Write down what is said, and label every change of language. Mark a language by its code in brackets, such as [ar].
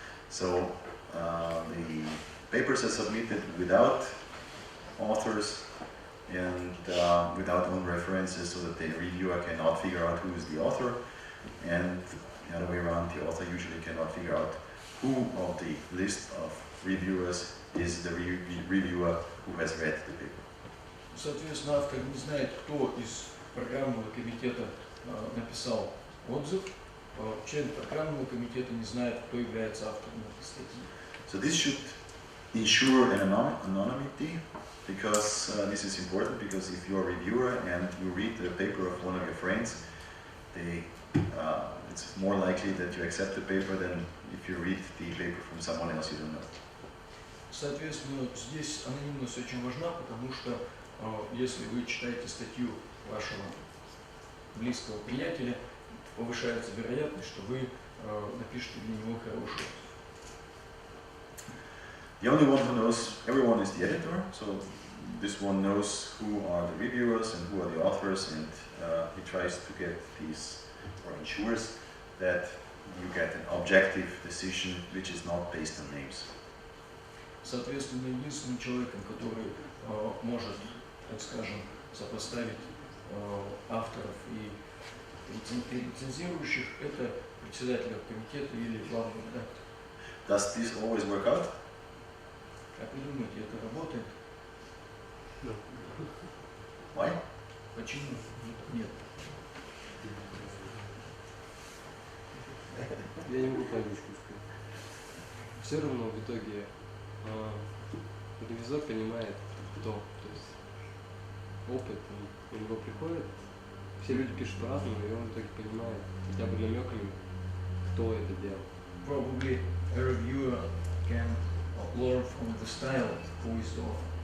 [en] So the papers are submitted without authors and without own references, so that the reviewer cannot figure out who is the author, and the other way around, the author usually cannot figure out who of the list of reviewers is the reviewer who has read the paper. [ru] Соответственно, автор не знает, кто из программного комитета написал отзыв, член программного комитета не знает, кто является автором этой статьи. [en] So this should ensure an anonymity, because this is important, because if you're a reviewer and you read the paper of one of your friends, it's more likely that you accept the paper than if you read the paper from someone else you don't know. [ru] Соответственно, здесь анонимность очень важна, потому что если вы читаете статью вашего близкого приятеля, повышается вероятность, что вы напишете для него хорошую. [en] The only one who knows everyone is the editor, so this one knows who are the reviewers and who are the authors, and he tries to get these, or ensures that you get an objective decision which is not based on names. [ru] Соответственно, единственным человеком, который может, так скажем, сопоставить авторов и рецензирующих, это председатель комитета или главный редактор. [en] Does this always work out? [ru] Как вы думаете, это работает? [en] Why? [ru] Почему? Нет. Я не могу по-английски сказать. Все равно в итоге ревизор понимает, кто. То есть опыт у него приходит, все люди пишут по-разному, и он в итоге понимает хотя бы намеками, кто это делал. [en] Probably a reviewer can learn from the style who is the author.